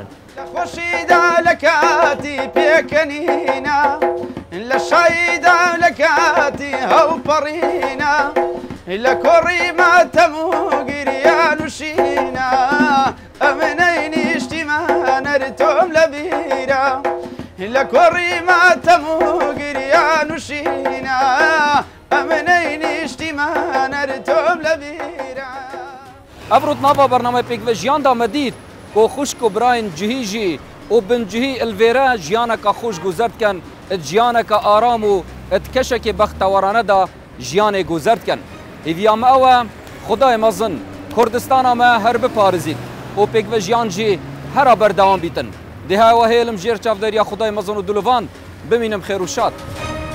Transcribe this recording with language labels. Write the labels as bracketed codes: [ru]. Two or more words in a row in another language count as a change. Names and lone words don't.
[ckb] خۆشیدا لە کاتی پێکەنینە لە شایدا لە کاتی هەوپەڕینە لە کۆڕی ماتەم و گریان وشینە ئەمنەی نیشتیمانەر تۆم لە بیرە لە کۆڕی ماتەم و گریان وشینە ئەمنەی نیشتیمانەر تۆم لە بیرە [ku] ئەڤڕۆت ناوا بەرنامە پێکڤەژیاندا مەدید کۆ خوشک و براین جihî û bincihî ilvêre jiyaneka xweş guzer dikin it jiyaneka aram û it keşekê bextewarane da jiyanê guzer dikin hêviya me ew e xudayê mezin Kurdistana me her biparêzît û pêkvejiyan jî hera berdewam bîtin dêha ew hêlim jêr çavderiya xudayê mezin û dilûvan bimînim xêr û şad